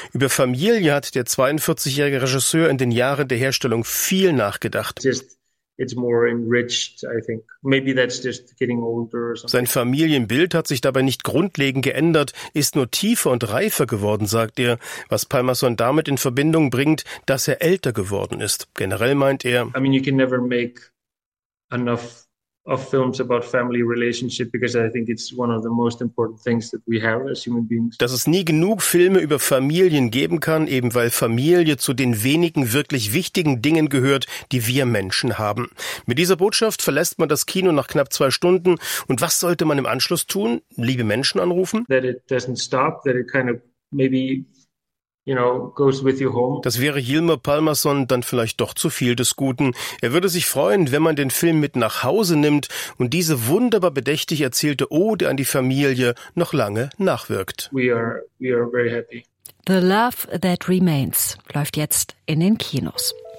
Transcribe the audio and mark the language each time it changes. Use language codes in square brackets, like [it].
[de] Über Familie hat der 42-jährige Regisseur in den Jahren der Herstellung viel nachgedacht. [en] It's more enriched, I think. Maybe that's just getting older or something. [de] Sein Familienbild hat sich dabei nicht grundlegend geändert, ist nur tiefer und reifer geworden, sagt er. Was Palmason damit in Verbindung bringt, dass er älter geworden ist. Generell meint er, [en] I mean, you can never make enough of films about family relationship, because I think it's one of the most important things that we have as human beings. [de] Dass es nie genug Filme über Familien geben kann, eben weil Familie zu den wenigen wirklich wichtigen Dingen gehört, die wir Menschen haben. Mit dieser Botschaft verlässt man das Kino nach knapp 2 Stunden. Und was sollte man im Anschluss tun? Liebe Menschen anrufen? [en] That it doesn't stop, that it kind of maybe, you know, goes with you home. [de] Das wäre Yilmaz Palmason dann vielleicht doch zu viel des Guten. Er würde sich freuen, wenn man den Film mit nach Hause nimmt und diese wunderbar bedächtig erzählte Ode an die Familie noch lange nachwirkt. [en] We are very happy. [de] The Love That Remains läuft jetzt in den Kinos.